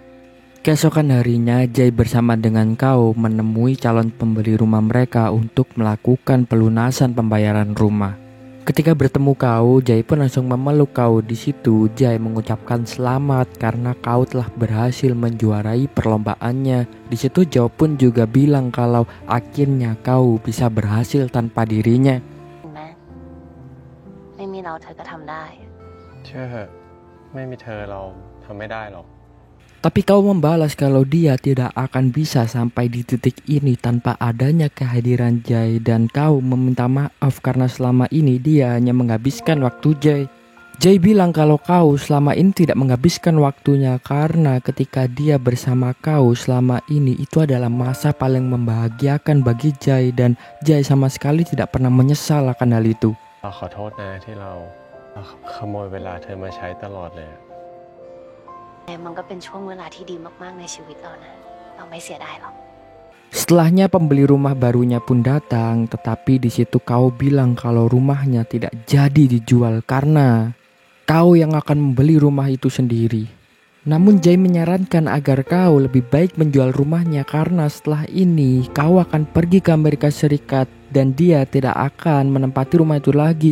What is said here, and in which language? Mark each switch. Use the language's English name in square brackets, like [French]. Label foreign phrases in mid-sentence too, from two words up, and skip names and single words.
[Indonesian] Keesokan harinya Jay bersama dengan kau menemui calon pembeli rumah mereka untuk melakukan pelunasan pembayaran rumah. Ketika bertemu kau, Jay pun langsung memeluk kau. Di situ Jay mengucapkan selamat karena kau telah berhasil menjuarai perlombaannya. Di situ Jay pun juga bilang kalau akhirnya kau bisa berhasil tanpa dirinya. [Thai] ไม่มีเราเธอก็ทำได้ เชื่อเหอะไม่มีเธอเราทำไม่ได้หรอก [Indonesian] Tapi kau membalas kalau dia tidak akan bisa sampai di titik ini tanpa adanya kehadiran Jay, dan kau meminta maaf karena selama ini dia hanya menghabiskan waktu Jay. Jay bilang kalau kau selama ini tidak menghabiskan waktunya karena ketika dia bersama kau selama ini itu adalah masa paling membahagiakan bagi Jay, dan Jay sama sekali tidak pernah menyesal akan hal itu. [Thai] เราขอโทษนะที่เราขโมยเวลาเธอมาใช้ตลอดเลย มันก็เป็นช่วงเวลาที่ดีมากๆในชีวิตเรานะเราไม่เสียดายหรอก [Indonesian] Setelahnya pembeli rumah barunya pun datang, tetapi di situ kau bilang kalau rumahnya tidak jadi dijual karena kau yang akan membeli rumah itu sendiri. Namun Jay menyarankan agar kau lebih baik menjual rumahnya karena setelah ini kau akan pergi ke Amerika Serikat dan dia tidak akan menempati rumah itu lagi.